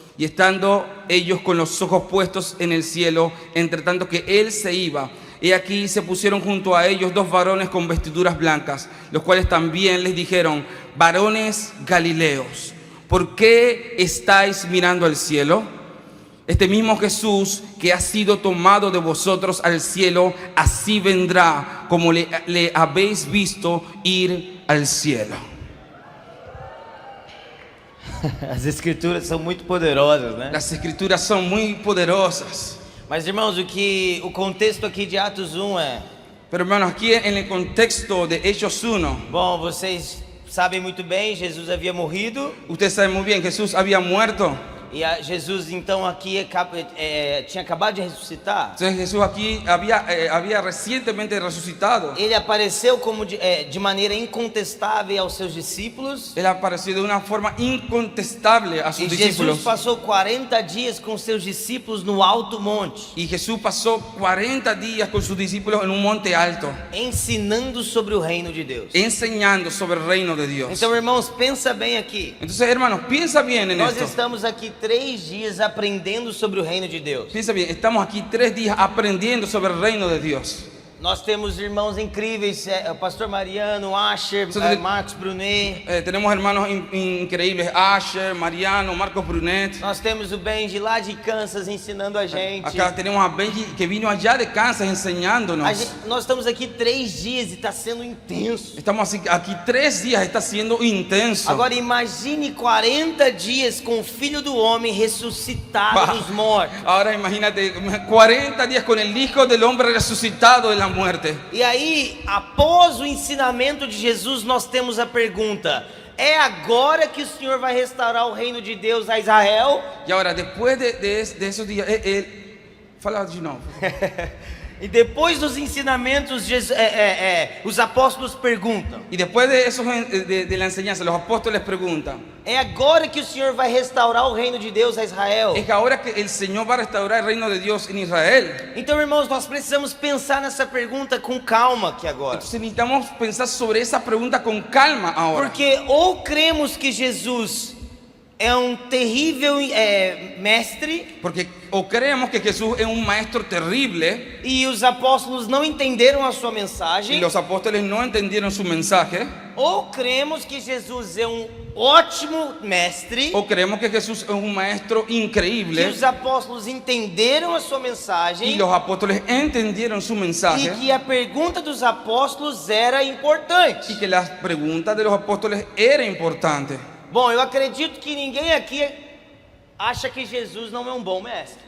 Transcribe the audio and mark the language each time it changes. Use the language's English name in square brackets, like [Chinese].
[Spanish] Y estando ellos con los ojos puestos en el cielo, entre tanto que él se iba, he aquí se pusieron junto a ellos dos varones con vestiduras blancas, los cuales también les dijeron: varones Galileos, ¿por qué estáis mirando al cielo? Este mismo Jesús que ha sido tomado de vosotros al cielo, así vendrá como le habéis visto ir al cielo. [Portuguese] As escrituras são muito poderosas, né? [Spanish] Las escrituras son muy poderosas. [Portuguese] Mas irmãos, o contexto aqui de Atos 1 é... [Spanish] Pero hermanos, aquí en el contexto de Hechos 1, [Portuguese] Bom, vocês sabem muito bem, Jesus havia morrido. [Spanish] ustedes saben muy bien, Jesús había muerto. [Portuguese] E Jesus então aqui tinha acabado de ressuscitar. [Spanish] Entonces Jesús aquí había recientemente resucitado. [Portuguese] Ele apareceu como de maneira incontestável aos seus discípulos. [Spanish] Él apareció de una forma incontestable a sus [Portuguese] E [Spanish] discípulos. [Portuguese] Jesus passou 40 dias com seus discípulos no alto monte, [Spanish] Y Jesús pasó 40 días con sus discípulos en un monte alto, [Portuguese] ensinando sobre o reino de Deus. [Spanish] enseñando sobre el reino de Dios. [Portuguese] Então, irmãos, pensa bem aqui. [Spanish] Entonces, hermanos, piensa bien en [Portuguese] Nós [Spanish] esto. [Portuguese] estamos aqui 3 dias aprendendo sobre o reino de Deus. [Spanish] Piensa bien, estamos aquí 3 días aprendiendo sobre el reino de Dios. [Portuguese] Nós temos irmãos incríveis, o pastor Mariano, Asher, Marcos Brunet. [Spanish] Tenemos hermanos increíbles, Asher, Mariano, Marcos Brunet. [Portuguese] Nós temos o Benji lá de Kansas ensinando a gente. [Spanish] Acá tenemos a Benji que vino allá de Kansas enseñándonos. [Portuguese] Nós estamos aqui 3 dias e está sendo intenso. [Spanish] Estamos aquí 3 días, está siendo intenso. [Portuguese] Agora imagine 40 dias com o Filho do Homem ressuscitado dos mortos. [Spanish] Ahora imagínate 40 días con el Hijo del Hombre resucitado de la muerte. [Portuguese] E aí, após o ensinamento de Jesus, nós temos a pergunta: é agora que o Senhor vai restaurar o reino de Deus a Israel? E agora, depois de [Spanish] esos días, [Portuguese] fala de novo. E depois dos ensinamentos, os apóstolos perguntam: [Spanish] Y después de eso, de la enseñanza, los apóstoles preguntan: [Portuguese] é agora que o Senhor vai restaurar o reino de Deus a Israel? [Spanish] es que ahora que el Señor va a restaurar el reino de Dios en Israel. [Portuguese] Então, irmãos, nós precisamos pensar nessa pergunta com calma aqui agora. [Spanish] Entonces necesitamos pensar sobre esa pregunta con calma ahora. [Portuguese] Porque ou cremos que Jesus é um terrível mestre, [Spanish] Porque o creemos que Jesús es un maestro terrible [Portuguese] e os apóstolos não entenderam a sua [Spanish] y [Portuguese] mensagem, [Spanish] los apóstoles no entendieron su mensaje, [Portuguese] ou cremos que Jesus é um ótimo mestre, [Spanish] o creemos que Jesús es un maestro [Portuguese] que [Spanish] increíble [Portuguese] os apóstolos entenderam a sua [Spanish] y [Portuguese] mensagem [Spanish] los apóstoles entendieron su [Portuguese] e [Spanish] mensaje [Portuguese] que a pergunta dos apóstolos era importante. [Spanish] y que las preguntas de los apóstoles eran importantes. [Portuguese] Bom, eu acredito que ninguém aqui acha que Jesus não é um bom mestre.